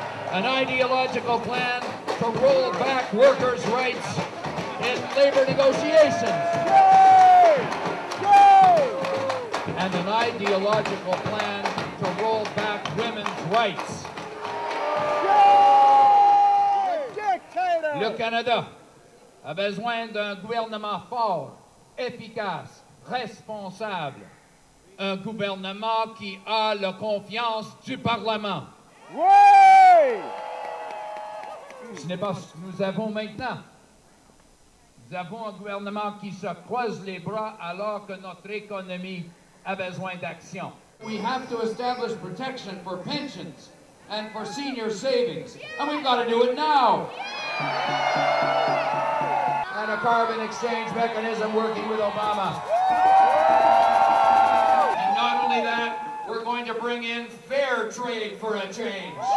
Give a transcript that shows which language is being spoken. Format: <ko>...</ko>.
<en>An ideological plan to roll back workers' rights in labor negotiations. and an ideological plan to roll back women's rights.</en> <fr>Le Canada a besoin d'un gouvernement fort, efficace, responsable. Un gouvernement qui a la confiance du Parlement. Oui! Ce n'est pas ce que nous avons maintenant. Nous avons un gouvernement qui se croise les bras alors que notre économie a besoin d'action.</fr> <en>We have to establish protection for pensions and for senior savings, and we've got to do it now. And a carbon exchange mechanism working with Obama. And not only that, we're going to bring in fair trade for a change.</en>